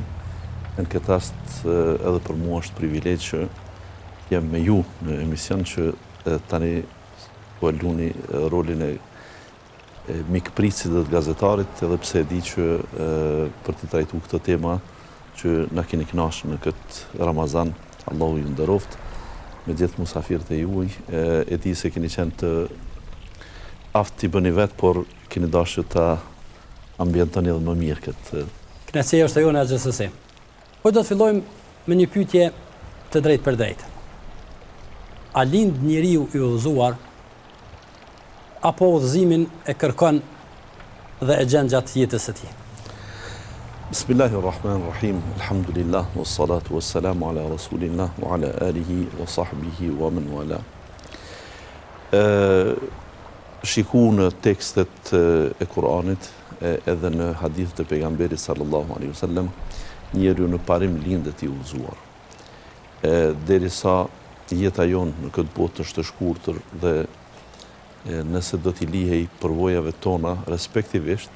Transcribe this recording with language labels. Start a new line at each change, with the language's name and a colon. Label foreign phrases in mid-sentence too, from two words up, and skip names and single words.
Albanian: Në këtë rast edhe për mua është privilegj që jam me ju në emision që tani po luni rolin e mikpritësit dhe të gazetarit, edhe pse e di që për të trajtuar këtë tema që na keni kënaqur në këtë Ramazan, Allahu ju nderoft, me gjithë musafirët e juaj, e di se keni qenë të aftë t'i bëni vetë, por keni dashur ta ambientoni edhe më mirë këtë. Kënaqësia është jone gjithsesi. Po do të fillojmë me një pyetje të drejtë për drejtë. A lind njeriu i udhëzuar apo udhëzimin e kërkon dhe e gjen gjatë jetës së tij?
Arabic: بسم الله الرحمن الرحيم الحمد لله والصلاة والسلام على رسول الله وعلى آله وصحبه ومن والاه.
Albanian: Shiku në tekstet e Kuranit edhe në hadithet e pejgamberit
Arabic: صلى الله عليه وسلم,
Albanian: njeriu në parim lindet i udhëzuar. Derisa jeta jon në këtë botë është e shkurtër dhe nëse do t'i lihej përvojave tona, respektivisht,